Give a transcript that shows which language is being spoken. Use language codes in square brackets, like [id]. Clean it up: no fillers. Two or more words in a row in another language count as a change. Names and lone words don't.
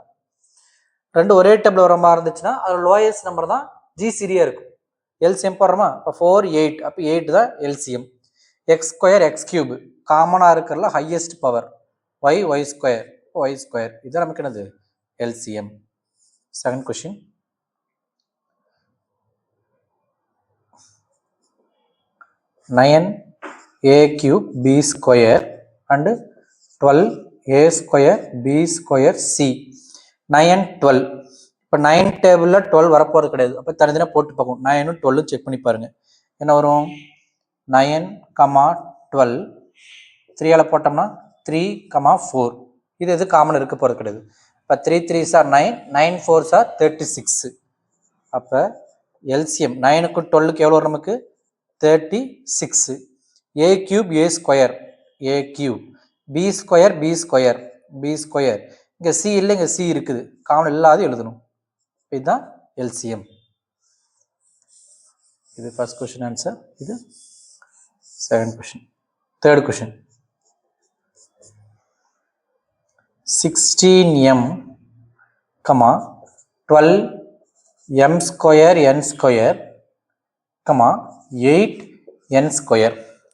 [ta] ரெண்டு ஒரே டேபிள் வர மாதிரி இருந்துச்சுன்னா அதில் [en] lowest number [ta] தான் ஜிசிடியாக இருக்கும். எல்சிஎம் போடுறோமா? இப்போ 4, 8. அப்போ 8 தான் எல்சிஎம். [en] x square x cube [ta] காமனாக இருக்கிறதுல [en] highest power. y square y square. [ta] இதுதான் நமக்கு என்னது? எல்சிஎம். [en] second question. 9a cube b square and 12a square b square c. [ta] 9, 12. இப்போ 9 டேபிளில் 12 வரப்போகிறது கிடையாது. அப்போ தனித்தனியாக போட்டு பார்க்கணும். 9 12 செக் பண்ணி பாருங்கள். என்ன வரும்? 9, 12. 3ஆல் போட்டோம்னா 3, 4. இது எது காமன் இருக்க போகிறது கிடையாது. இப்போ [en] 3 3s are 9, 9 4s are 36. [ta] அப்போ எல்சிஎம் 9க்கு 12க்கு எவ்வளோ வரும் நமக்கு? 36. [en] a cube a square a cube b square b square b square. [ta] இங்கே சி இல்லை, இங்கே சி இருக்குது, காமன் இல்லாத எழுதணும். இதுதான் எல்சிஎம். இது [en] first question answer. [ta] இது [en] second question. third question. 16m, 12m square n square, 8n square.